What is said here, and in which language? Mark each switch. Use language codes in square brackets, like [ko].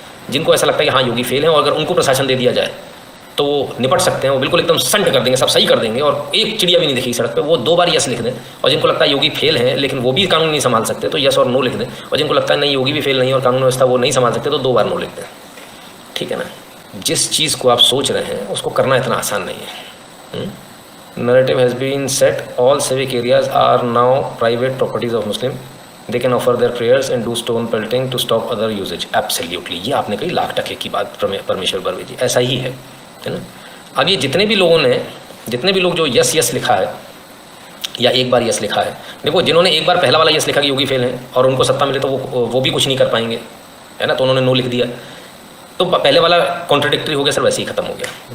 [hi] जिनको ऐसा लगता है कि हाँ योगी फेल है और अगर उनको प्रशासन दे दिया जाए तो वो निपट सकते हैं, वो बिल्कुल एकदम संट कर देंगे, सब सही कर देंगे और एक चिड़िया भी नहीं दिखेगी सड़क पे, वो 2 बार यस लिख दें। और जिनको लगता है योगी फेल है लेकिन वो भी कानून नहीं संभाल सकते तो यस और नो लिख दें। और जिनको लगता है नहीं योगी भी फेल नहीं और कानून व्यवस्था वो नहीं संभाल सकते तो 2 बार नो लिख दें। ठीक है ना? जिस चीज़ को आप सोच रहे हैं उसको करना इतना आसान नहीं है। [en] Narrative has been set, all civic areas are now private properties of Muslim. They can offer their prayers and do stone pelting to stop other usage. [hi] Absolutely, ये आपने कही लाख टके की बात परमेश्वर बर्वे जी, ऐसा ही है ना? अब ये जितने भी लोग जो यस लिखा है या एक बार यस लिखा है, देखो जिन्होंने एक बार पहला वाला यस लिखा कि योगी फेल है और उनको सत्ता मिले तो वो भी कुछ नहीं कर पाएंगे, है ना? तो उन्होंने नो लिख दिया, तो पहले वाला कॉन्ट्रडिक्टरी हो गया सर, वैसे ही खत्म हो गया।